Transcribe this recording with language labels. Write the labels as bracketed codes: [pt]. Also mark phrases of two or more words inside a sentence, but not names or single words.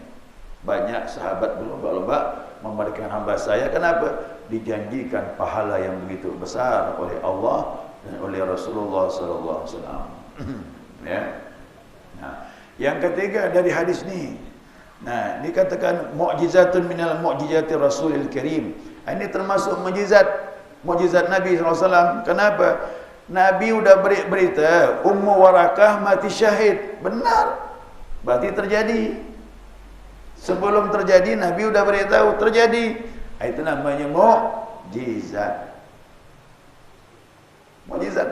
[ms] Banyak sahabat berlomba-lomba memerdekakan hamba saya. Kenapa? Dijanjikan pahala yang begitu besar oleh Allah dan oleh Rasulullah [ar] صلى الله عليه وسلم. [ms] Ya. Nah, yang ketiga dari hadis ni, nah, dikatakan [ar] معجزة من معجزات رسول الكريم. [ms] Ini termasuk mukjizat Nabi SAW. Kenapa? Nabi sudah beri berita Ummu Warakah mati syahid. Benar. Berarti terjadi. Sebelum terjadi Nabi sudah beritahu terjadi. Itu namanya mukjizat. Mukjizat.